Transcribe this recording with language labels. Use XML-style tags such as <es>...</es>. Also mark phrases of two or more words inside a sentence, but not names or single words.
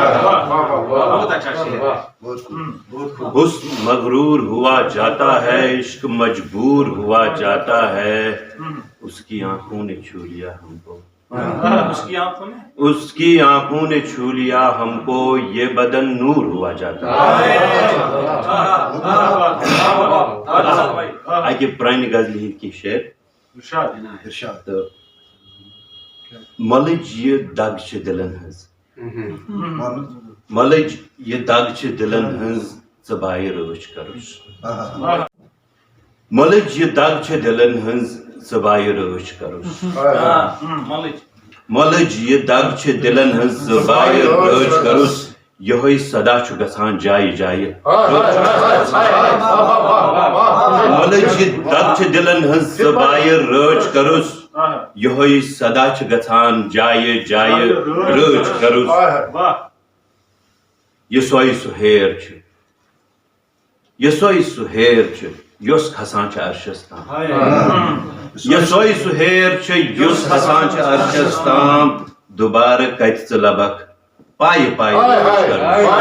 <ur>حسن مغرور ہوا جاتا ہے، عشق مجبور ہوا جاتا ہے، اس کی آنکھوں نے چھو لیا ہم کو، اس کی آنکھوں نے چھو لیا ہم کو، یہ بدن نور ہوا جاتا ہے۔</ur> <ks>آگے پرانی غزل ہند کی شعر تو ملج یہ دگ چھ دلن ہز، ملج یہ دگ چھ دلن ہز زبائے روش کروش، ملج یہ دگ چھ دلن ہز زبائے روش کروش، ملج یہ دگ چھ دلن ہز زبائے روش کروش، یہ صدا چھ گژھان جائے جائے، ملج یہ دگ چھ دلن ہز زبائے روش کروش، یہ صدا چھ گژھان جائے جائے روش کروش، یہ سوئی سہ ہیر چھ، یہ سوئی سہ ہیر چھ یس کھسان چھ عرشس تام، یہ سوئی سہ ہیر چھ یس کھسان چھ عرشس تام، دوبارہ کتہ ژٕ لبکھ پایہ پایہ روش کروش،</ks>